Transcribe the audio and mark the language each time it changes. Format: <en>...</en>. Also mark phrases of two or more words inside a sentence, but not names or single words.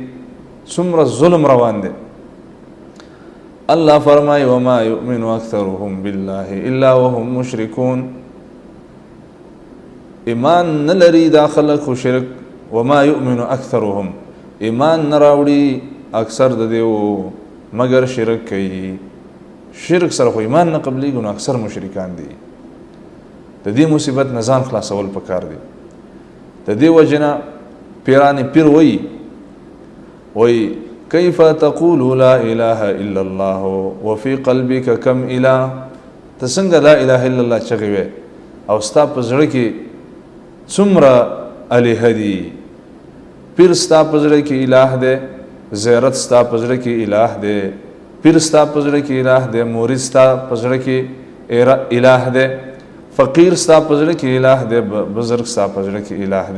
<ps>څومره ظلم روان دی. الله فرمایي</ps> <ar>وما یؤمن اکثرهم بالله الا وهم مشرکون.</ar> <ps>ایمان نه لري دا خلک خو شرک.</ps> <ar>وما یؤمن اکثرهم،</ar> <ps>ایمان نه راوړي اکثر د دې مگر شرک کوي. شرک سره خو ایمان نه قبلېږي، نو اکثر مشرکان دي. د دې مصیبت نه ځان خلاصول پکار دي. د دې وجې نه پیران پیر وایي</ps> <ar>کیف تقول لا اله الا الله وفي قلبك كم اله.</ar> <ps>ته څنګه</ps> <ar>لا اله الا الله</ar> <ps>چغې وې او ستا په زړه کې څومره الهه دي. پیر ستا په زړه کې اله دی، زیارت ستا په زړه کې اله دی، پیر ستا په زړه کې اله دی، مرید ستا په زړه کې اله دی، فقیر ستا په زړه کې اله دی، بزرګ ستا په زړه کې اله دی.</ps>